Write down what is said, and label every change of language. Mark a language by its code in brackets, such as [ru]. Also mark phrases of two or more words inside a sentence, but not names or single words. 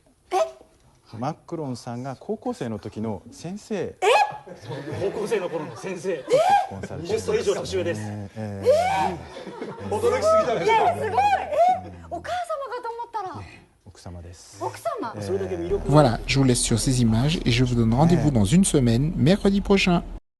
[ja] マックロンさんが高校生の時の先生。高校生の頃の先生。20歳以上年上です。驚きすぎだね。いやすごい。お母様かと思ったら。奥様です。奥様。 [fr] Voilà, je vous laisse sur ces images et je vous donne rendez-vous dans une semaine, mercredi prochain.